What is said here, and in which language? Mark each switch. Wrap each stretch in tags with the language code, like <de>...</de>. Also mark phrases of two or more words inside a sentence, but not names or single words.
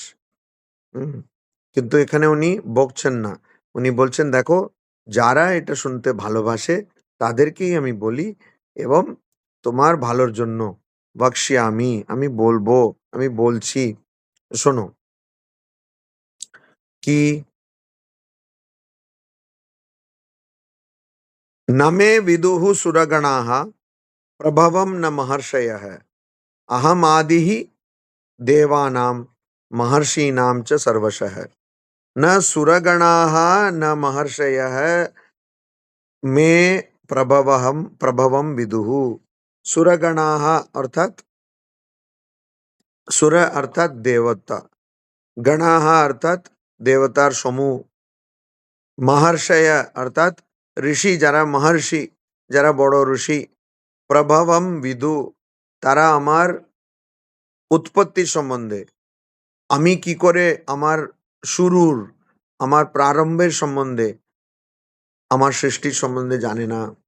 <bn>হুম? কিন্তু এখানে উনি বকছেন না। উনি বলছেন, "দেখো, যারা এটা শুনতে ভালোবাসে তাদেরকেই আমি বলি এবং তোমার ভালোর জন্য বক্সিয়ামি আমি বলবো, আমি বলছি। শোনো কি</bn> <sa>न मे विदुः सुरगणाः प्रभवं न महर्षयः अहम आदिः देवानां महर्षीणां च सर्वशः न सुरगणाः न महर्षयः मे प्रभवं विदुः सुरगणाः अर्थात</sa> <bn>সুর অর্থাৎ দেবতা গণাঃ অর্থাৎ দেবতার সমূহ মহর্ষয় অর্থাৎ ঋষি যারা মহর্ষি যারা বড় ঋষি</bn> <sa>প্রভবম বিদু</sa> <bn>তারা আমার উৎপত্তি সম্বন্ধে আমি কি করে আমার শুরুর আমার প্রারম্ভের সম্বন্ধে আমার সৃষ্টির সম্বন্ধে জানে না</bn>